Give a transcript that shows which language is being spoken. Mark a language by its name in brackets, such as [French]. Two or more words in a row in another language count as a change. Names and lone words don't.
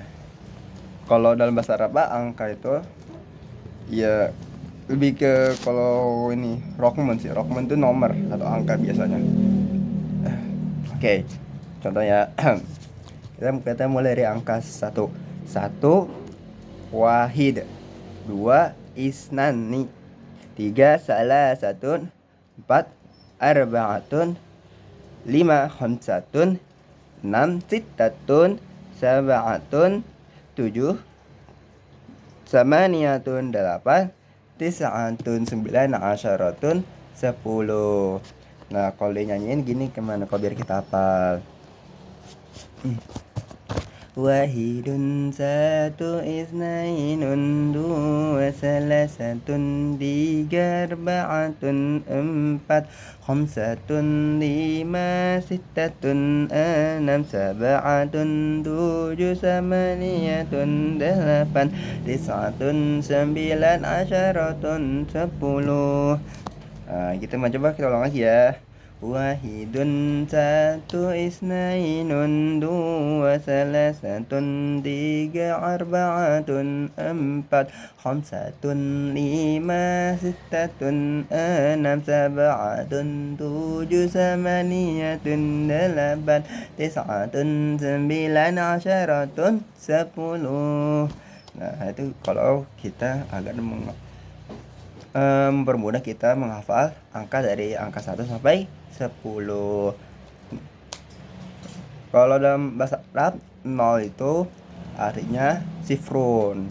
[Indonesian] Kalau dalam bahasa Arab angka itu ya lebih ke, kalau ini Rockman sih. Rockman itu nomor atau angka biasanya. Oke, contohnya kita mulai dari angka 1. [Arabic] 1 واحد، 2 اثنان، 3 ثلاثة، 4 أربعة، 5 خمسة، 6 ستة، 7 7 ثمانية 8، 9 عشرة 10. [Indonesian] Nah, kalau dinyanyiin gini kemana kalau biar kita hafal. Wahidun satu isnainun dua salasatun tiga arba'atun empat khamsatun lima sittatun enam sab'atun tujuh samaniyatun delapan tis'atun sembilan asyaratun 10. Nah, kita coba kita ulang lagi ya. Wahidun satu isnainun dua salasatun tiga arba'atun empat khamsatun lima sittatun enam sab'atun tujuh samaniyatun delapan tis'atun sembilan asyaratun 10. Nah, itu kalau kita agak mempermudah kita menghafal angka dari angka 1 sampai 10. Kalau dalam bahasa Arab 0 itu artinya sifrun.